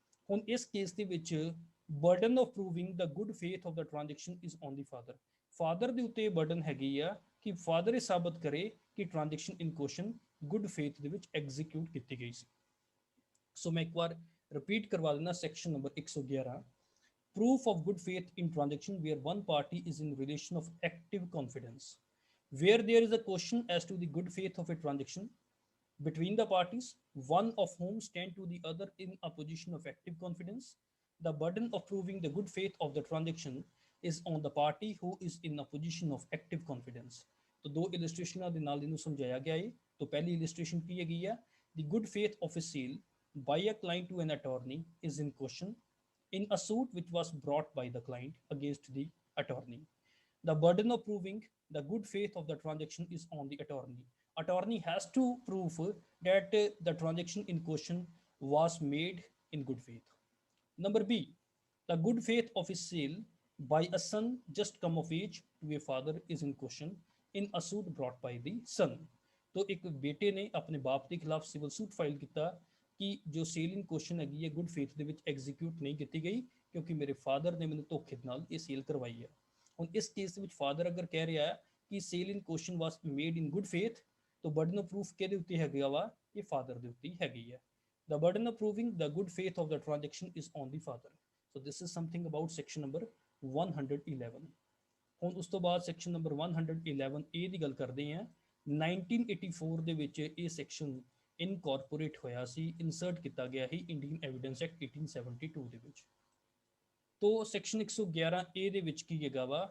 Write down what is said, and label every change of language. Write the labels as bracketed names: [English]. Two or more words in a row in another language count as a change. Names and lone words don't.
[Punjabi] ਹੁਣ ਇਸ ਕੇਸ ਦੇ ਵਿੱਚ [English] burden of proving the good faith of the transaction is on the father. [Punjabi] ਫਾਦਰ ਦੇ ਉੱਤੇ ਬਰਡਨ ਹੈਗੀ ਆ ਕਿ ਫਾਦਰ ਇਹ ਸਾਬਤ ਕਰੇ ਕਿ [English] transaction in question good faith [Punjabi] ਦੇ ਵਿੱਚ ਐਗਜ਼ੀਕਿਊਟ ਕੀਤੀ ਗਈ ਸੀ। ਸੋ ਮੈਂ ਇੱਕ ਵਾਰ ਰਿਪੀਟ ਕਰਵਾ ਦਿੰਦਾ [English] section number [Punjabi] 111, [English] proof of good faith in transaction where one party is in relation of active confidence, where there is a question as to the good faith of a transaction between the parties, one of whom stand to the other in a position of active confidence. The burden of proving the good faith of the transaction is on the party who is in a position of active confidence. [Punjabi] ਤਾਂ ਦੋ ਇਲਸਟ੍ਰੇਸ਼ਨਾਂ ਦੇ ਨਾਲ ਇਹਨੂੰ ਸਮਝਾਇਆ ਗਿਆ ਹੈ। ਤਾਂ ਪਹਿਲੀ ਇਲਸਟ੍ਰੇਸ਼ਨ ਕੀ ਹੈਗੀ ਹੈ, [English] the good faith of a sale by a client to an attorney is in question in a suit which was brought by the client against the attorney. The burden of proving the good faith of the transaction is on the attorney. Attorney has to prove that the transaction in question was made in good faith. Number B, the good faith of a sale by a son just come of age to a father is in question in a suit brought by the son. [Hindi] तो एक बेटे ने अपने बाप के खिलाफ [English] civil suit file [Hindi] किया कि जो [English] sale in question [Hindi] हैगी है [English] good faith [Punjabi] ਦੇ ਵਿੱਚ ਐਗਜ਼ੀਕਿਊਟ ਨਹੀਂ ਕੀਤੀ ਗਈ ਕਿਉਂਕਿ ਮੇਰੇ ਫਾਦਰ ਨੇ ਮੈਨੂੰ ਧੋਖੇ ਨਾਲ ਇਹ ਸੇਲ ਕਰਵਾਈ ਹੈ। ਹੁਣ ਇਸ ਕੇਸ ਦੇ ਵਿੱਚ ਫਾਦਰ ਅਗਰ ਕਹਿ ਰਿਹਾ ਹੈ ਕਿ [English] sale in question was made in good faith, [Punjabi] ਤਾਂ [English] burden of proof [Punjabi] ਕਿਹਦੇ ਉੱਤੇ ਹੈਗਾ ਵਾ? ਇਹ ਫਾਦਰ ਦੇ ਉੱਤੇ ਹੈਗੀ ਹੈ। [English] The burden of proving the good faith of the transaction is on the father. So this is something about section number 111. [Punjabi] ਹੁਣ ਉਸ ਤੋਂ ਬਾਅਦ [English] section number [Punjabi] 111 A ਦੀ ਗੱਲ ਕਰਦੇ ਹਾਂ। 1984 ਦੇ ਵਿੱਚ ਇਹ ਸੈਕਸ਼ਨ ਇਨਕੋਰਪੋਰੇਟ ਹੋਇਆ ਸੀ, ਇਨਸਰਟ ਕੀਤਾ ਗਿਆ ਸੀ ਇੰਡੀਅਨ ਐਵੀਡੈਂਸ ਐਕਟ 1872 ਦੇ ਵਿੱਚ। ਤੋ ਸੈਕਸ਼ਨ 111 A ਦੇ ਵਿੱਚ ਕੀ ਹੈਗਾ ਵਾ?